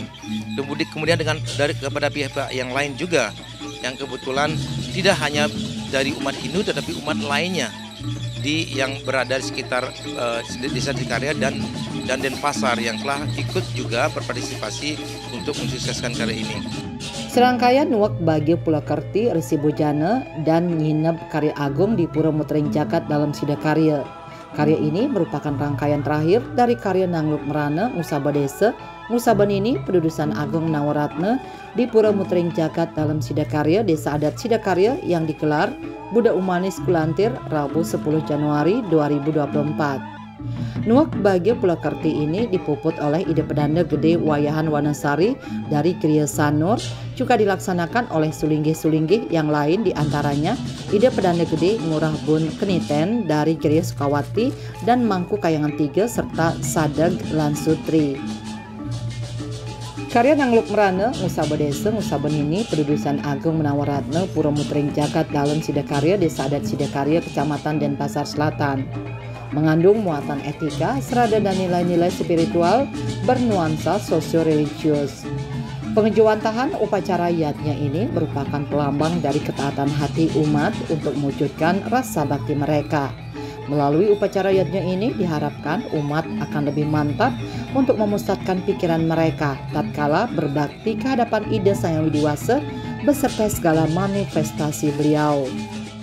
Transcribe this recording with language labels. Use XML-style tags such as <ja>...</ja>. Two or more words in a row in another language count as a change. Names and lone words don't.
<id>Kemudian kepada pihak-pihak yang lain juga yang kebetulan tidak hanya dari umat Hindu tetapi umat lainnya yang berada di sekitar Desa Sidakarya dan Denpasar yang telah ikut juga berpartisipasi untuk mensukseskan karya ini. Serangkaian nuak bagi Pulakerti, Resi Bojana, dan nginep karya agung di Pura Mutering Jagat dalam Sidakarya. Karya ini merupakan rangkaian terakhir dari karya Nangluk Merana Ngusaba Desa Ngusaba Nini, Pedudusan Agung Menawaratna di Pura Mutering Jagat dalam Sidakarya Desa Adat Sidakarya yang digelar Buddha Umanis Kulantir Rabu 10 Januari 2024. Nuak bagi Pulakerti ini dipuput oleh ide pedanda gede Wayahan Wanasari dari Kriya Sanur, juga dilaksanakan oleh sulinggih-sulinggih yang lain, diantaranya ide pedanda gede Ngurah Bun Keniten dari Kriya Sukawati dan Mangku Kayangan 3 serta Sadeg Lansutri. Karya Nangluk Merana Ngusaba Desa Ngusaba Nini, Pedudusan Agung Menawaratna Pura Mutering Jagat dalam Sidakarya Desa Adat Sidakarya Kecamatan Denpasar Selatan mengandung muatan etika serada dan nilai-nilai spiritual bernuansa sosio-religius. Pengejuwantahan upacara yadnya ini merupakan pelambang dari ketaatan hati umat untuk mewujudkan rasa bakti mereka. Melalui upacara yatnya ini diharapkan umat akan lebih mantap untuk memusatkan pikiran mereka tatkala berbakti ke hadapan Ida Sang Yang Widiwasa beserta segala manifestasi beliau.</id>